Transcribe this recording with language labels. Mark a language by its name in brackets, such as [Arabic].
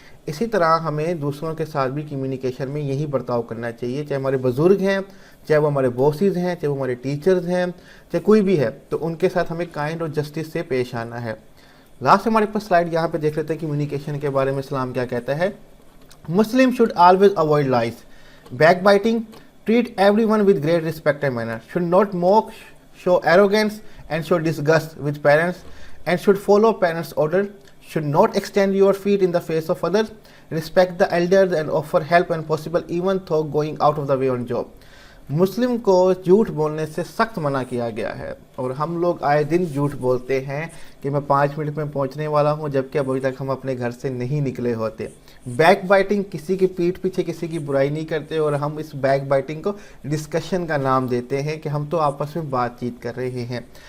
[Urdu] اسی طرح ہمیں دوسروں کے ساتھ بھی کمیونیکیشن میں یہی برتاؤ کرنا چاہیے, چاہے ہمارے بزرگ ہیں, چاہے وہ ہمارے باسز ہیں, چاہے وہ ہمارے ٹیچرز ہیں, چاہے کوئی بھی ہے, تو ان کے ساتھ ہمیں کائنڈ اور جسٹس سے پیش آنا ہے. لاسٹ ہمارے پاس سلائڈ یہاں پہ دیکھ لیتے ہیں کمیونیکیشن کے بارے میں اسلام کیا کہتا ہے. [English] Muslim should always avoid lies, backbiting, treat everyone with great respect and manner, should not mock, show arrogance and show disgust with parents, and should follow parents' order, should not extend your feet in the face of others, respect the elders and offer help when possible even though going out of the way on job. [Urdu] مسلم کو جھوٹ بولنے سے سخت منع کیا گیا ہے, اور ہم لوگ آئے دن جھوٹ بولتے ہیں کہ میں 5 منٹ میں پہنچنے والا ہوں, جبکہ ابھی تک ہم اپنے گھر سے نہیں نکلے ہوتے. بیک بائٹنگ, کسی کی پیٹھ پیچھے کسی کی برائی نہیں کرتے, اور ہم اس بیک بائٹنگ کو ڈسکشن کا نام دیتے ہیں کہ ہم تو آپس میں بات چیت کر رہے ہیں.